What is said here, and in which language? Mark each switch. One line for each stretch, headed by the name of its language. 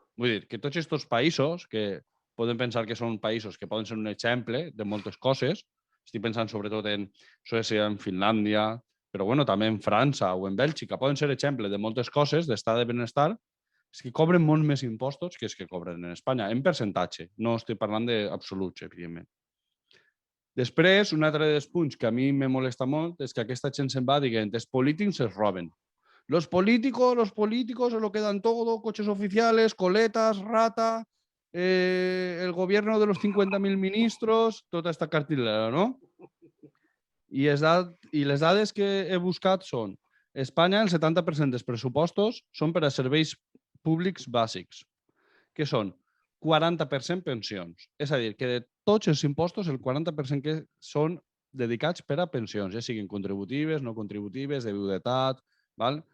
Catalan: Vull dir que tots aquests països, que poden pensar que són països que poden ser un exemple de moltes coses, estic pensant sobretot en Suècia, en Finlàndia, però bueno, també en França o en Bèlgica, poden ser exemple de moltes coses d'estat de benestar, és que cobren molt més impostos que els que cobren en Espanya, en percentatge. No estic parlant d'absoluts, evidentment. Després, un altre dels punts que a mi me molesta molt és que aquesta gent se'n va dient els polítics es roben.
Spanish: Los políticos se lo quedan todo, coches oficiales, coletas, rata, el gobierno de los 50.000 ministros, tota esta cartillera, no?
Catalan: I les dades que he buscat són Espanya, el 70% dels pressupostos són per a serveis públics bàsics, que són 40% pensions. És a dir, que de tots els impostos, el 40% que són dedicats per a pensions, ja siguin contributives, no contributives, de viudetat, val?